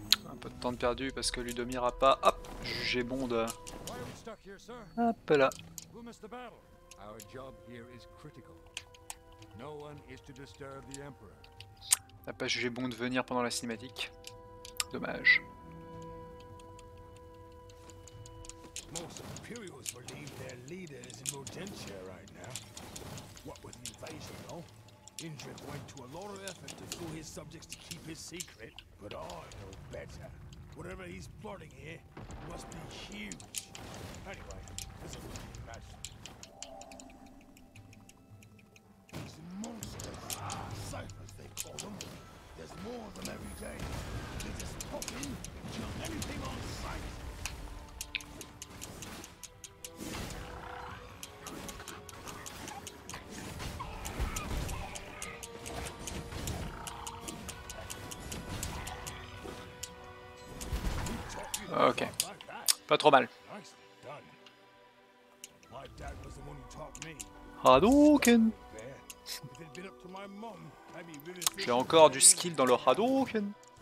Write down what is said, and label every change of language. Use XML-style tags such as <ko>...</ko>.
<fr>Un peu de temps de perdu parce que Ludomir a pas, hop, jugé bon de...</fr> <en>Why are we stuck here, sir?</en> <fr>Hop là.</fr> <en>Who missed the battle? Our job here is critical. No one is to disturb the Emperor.</en> <fr>N'a pas jugé bon de venir pendant la cinématique. Dommage.</fr> <en>Most Imperials believe their leader is in Rodentia right now. What with the invasion, though? Indrik went to a lot of effort to fool his subjects to keep his secret, but I know better. Whatever he's plotting here must be huge. Anyway, doesn't really matter. These monsters, ciphers they call them. There's more of them every day. They just pop in and kill anything on sight.</en> <fr>Ok. Pas trop mal.</fr> <en>Nice done. My dad was the one who taught me. Hadouken. There. If it'd been up to my mom, I'd be really</en> <fr>J'ai encore du skill dans le Hadouken.</fr>